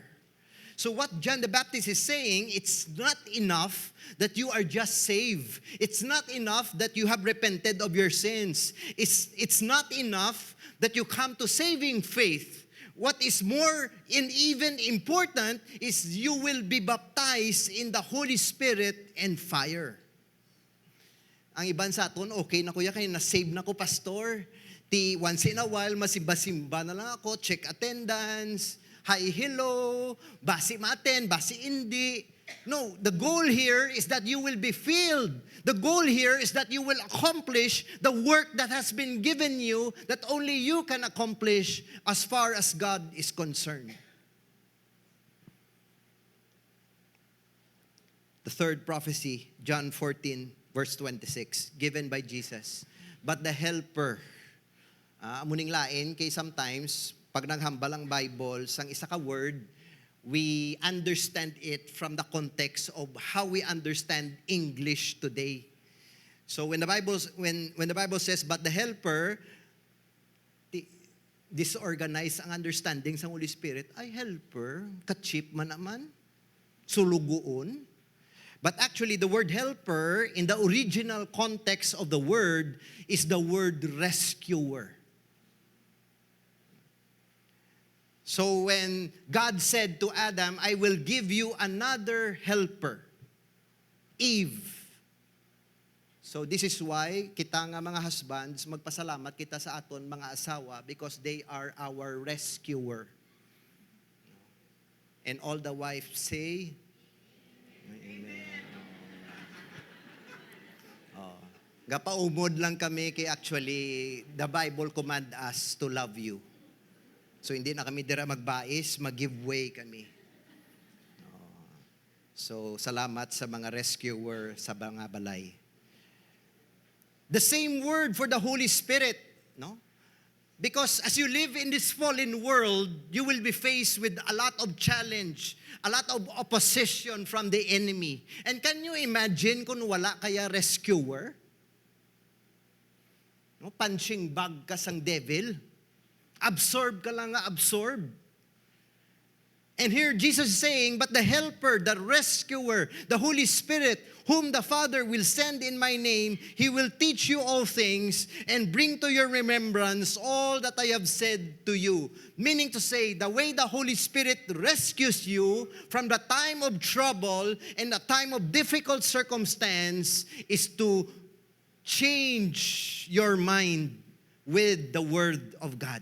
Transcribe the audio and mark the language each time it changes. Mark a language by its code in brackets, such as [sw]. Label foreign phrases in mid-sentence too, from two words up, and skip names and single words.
[en] So what John the Baptist is saying, it's not enough that you are just saved. It's not enough that you have repented of your sins. It's not enough that you come to saving faith. What is more and even important is you will be baptized in the Holy Spirit and fire. [hil] Ang iban sa aton, okay na kuya, kaya na-save na ko, pastor. [en] Once in a while, [hil] masimba-simba na lang ako, [en] check attendance, hi, hello, [hil] basi maten, basi hindi. [en] No, the goal here is that you will be filled. The goal here is that you will accomplish the work that has been given you that only you can accomplish as far as God is concerned. The third prophecy, John 14, verse 26, given by Jesus. But the helper, [hil] amuning lain, [en] kay sometimes, [hil] pag naghambal ang [en] Bible, [hil] sang isa ka [en] word, we understand it from the context of how we understand English today. So when the Bible says, but the helper, disorganized ang understanding sa Holy Spirit, ay helper, [hil] ka-cheap man naman, sulugoon. [en] But actually, the word helper, in the original context of the word, is the word rescuer. So when God said to Adam, I will give you another helper, Eve. So this is why [hil] kita nga mga [en] husbands, [hil] magpasalamat kita sa aton mga asawa [en] because they are our rescuer. And all the wives say, Amen. [hil] Gapaumod lang kami kay [en] actually the Bible command us to love you. [hil] So hindi na kami dira magbais, mag- [en] give way [hil] kami. So salamat sa mga rescuer sa mga balay. [en] The same word for the Holy Spirit, no? Because as you live in this fallen world, you will be faced with a lot of challenge, a lot of opposition from the enemy. And can you imagine [hil] kung wala kaya [en] rescuer? [hil] No, [en] punching bag [hil] ka sang devil. Absorb ka lang nga, absorb. [en] And here Jesus is saying, but the helper, the rescuer, the Holy Spirit, whom the Father will send in my name, He will teach you all things and bring to your remembrance all that I have said to you. Meaning to say, the way the Holy Spirit rescues you from the time of trouble and the time of difficult circumstance is to change your mind with the Word of God.